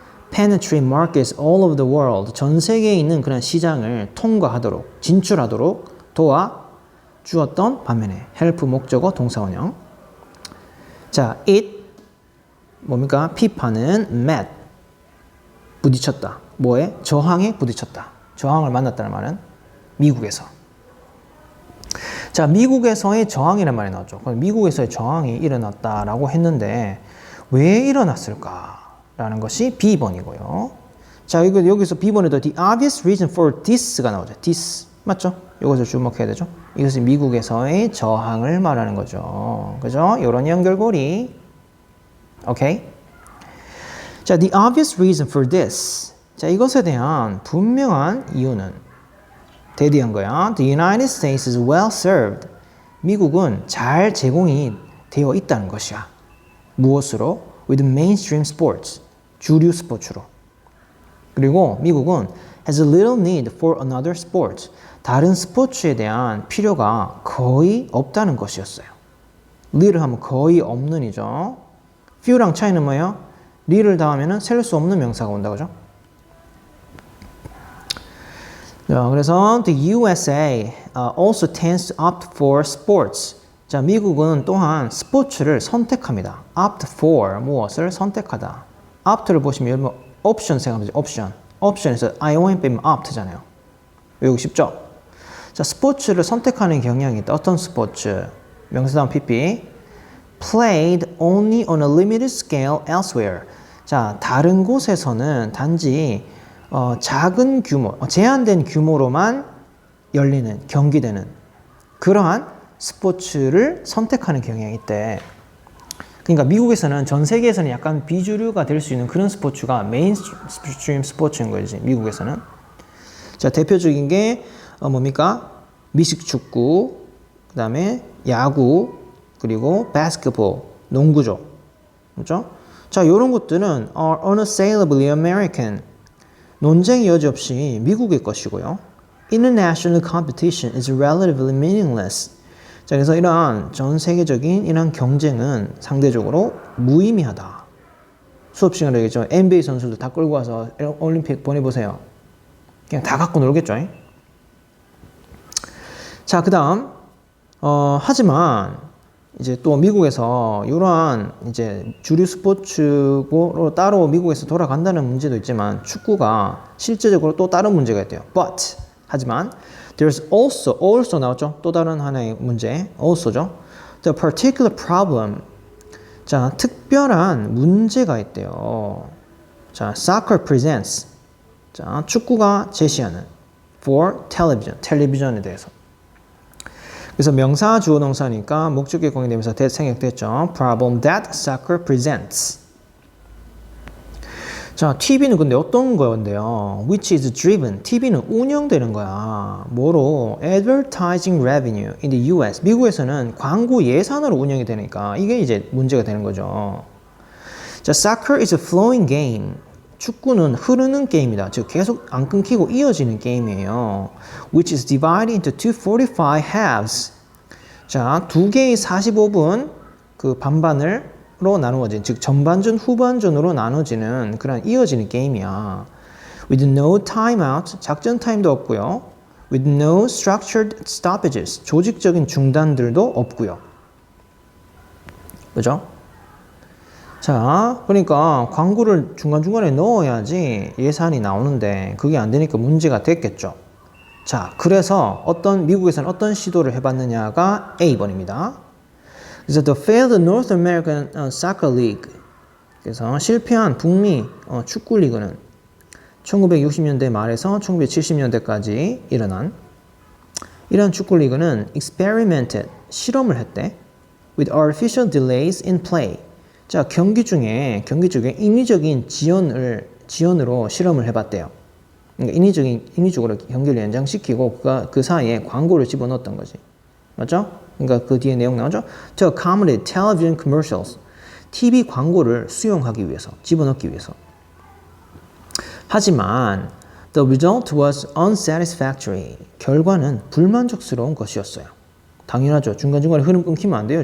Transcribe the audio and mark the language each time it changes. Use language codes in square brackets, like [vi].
[en] penetrate markets all over the world. [ko] 전 세계에 있는 그런 시장을 통과하도록, 진출하도록 도와주었던 반면에 help 목적어 동사원형. 자, it 뭡니까? 피파는 met 부딪혔다. 뭐에? 저항에 부딪혔다. 저항을 만났다는 말은 미국에서. 자, 미국에서의 저항이란 말이 나왔죠. 그럼 미국에서의 저항이 일어났다라고 했는데 왜 일어났을까라는 것이 B번이고요. 자, 이거 여기서 B번에도 [en] the obvious reason for this [ko] 가 나오죠. this 맞죠? 이것을 주목해야 되죠. 이것은 미국에서의 저항을 말하는 거죠. 그죠? 이런 연결고리. 오케이? 자, the obvious reason for this. 자, 이것에 대한 분명한 이유는 대디한 거야. [en] The United States is well served. [ko] 미국은 잘 제공이 되어 있다는 것이야. 무엇으로? [en] With mainstream sports. [ko] 주류 스포츠로. 그리고 미국은 [en] has a little need for another sport. [ko] 다른 스포츠에 대한 필요가 거의 없다는 것이었어요. little 하면 거의 없는이죠. few랑 차이는 뭐예요? little 다음에는 셀 수 없는 명사가 온다, 그죠? 자, 그래서 [en] the USA also tends to opt for sports. [ko] 자, 미국은 또한 스포츠를 선택합니다. opt for 무엇을 선택하다. opt를 보시면 여러분 옵션 생각하면 옵션. 옵션에서 ion 빼면 opt잖아요. 외우기 쉽죠? 자, 스포츠를 선택하는 경향이 있다. 어떤 스포츠? 명사다음 PP. [en] Played only on a limited scale elsewhere. [ko] 자, 다른 곳에서는 단지 작은 규모, 제한된 규모로만 열리는, 경기되는 그러한 스포츠를 선택하는 경향이 있대. 그러니까 미국에서는 전 세계에서는 약간 비주류가 될 수 있는 그런 스포츠가 메인스트림 스포츠인 거지, 미국에서는. 자, 대표적인 게 뭡니까? 미식축구, 그 다음에 야구, 그리고 바스켓볼, 농구죠. 그렇죠? 자, 이런 것들은 [en] are unassailably American. [ko] 논쟁의 여지 없이 미국의 것이고요. [en] International competition is relatively meaningless. [ko] 자, 그래서 이러한 전 세계적인 이러한 경쟁은 상대적으로 무의미하다. 수업 시간에 얘기했죠. NBA 선수들 다 끌고 와서 올림픽 보내보세요. 그냥 다 갖고 놀겠죠. 자, 그 다음, 하지만 이제 또 미국에서 이러한 이제 주류 스포츠로 따로 미국에서 돌아간다는 문제도 있지만 축구가 실제적으로 또 다른 문제가 있대요. [en] But [ko] 하지만 [en] there's also [ko] 나왔죠. 또 다른 하나의 문제, also죠. [en] The particular problem. [ko] 자, 특별한 문제가 있대요. 자, [en] soccer presents. [ko] 자, 축구가 제시하는 [en] for television, [ko] 텔레비전에 대해서. 그래서 명사 주어 동사니까 목적격 공용되면서 생략됐죠. [en] Problem that soccer presents. [ko] 자, TV는 근데 어떤 건데요? [en] Which is driven. [ko] TV는 운영되는 거야. 뭐로? [en] Advertising revenue in the US. [ko] 미국에서는 광고 예산으로 운영이 되니까 이게 이제 문제가 되는 거죠. 자, [en] soccer is a flowing game. [ko] 축구는 흐르는 게임이다. 즉 계속 안 끊기고 이어지는 게임이에요. [en] Which is divided into two 45 halves. [ko] 자, 두 개의 45분 그 반반으로 나누어진, 즉 전반전 후반전으로 나눠지는 그런 이어지는 게임이야. [en] With no timeout, [ko] 작전 타임도 없고요. [en] With no structured stoppages, [ko] 조직적인 중단들도 없고요. 그죠? 자, 그러니까 광고를 중간중간에 넣어야지 예산이 나오는데 그게 안 되니까 문제가 됐겠죠. 자, 그래서 미국에서는 어떤 시도를 해봤느냐가 A번입니다. 그래서 [en] The failed North American Soccer League. [ko] 그래서 실패한 북미 축구 리그는 1960년대 말에서 1970년대까지 일어난 이런 축구 리그는 experimented, 실험을 했대. [en] With artificial delays in play. [ko] 자, 경기 중에 인위적인 지연으로 실험을 해봤대요. 그러니까 인위적으로 경기를 연장시키고 그 사이에 광고를 집어넣었던 거지. 맞죠? 그러니까 그 뒤에 내용 나오죠? [en] To accommodate television commercials. [ko] TV 광고를 수용하기 위해서, 집어넣기 위해서. 하지만 [en] the result was unsatisfactory. [ko] 결과는 불만족스러운 것이었어요. 당연하죠. 중간중간에 흐름 끊기면 안 돼요.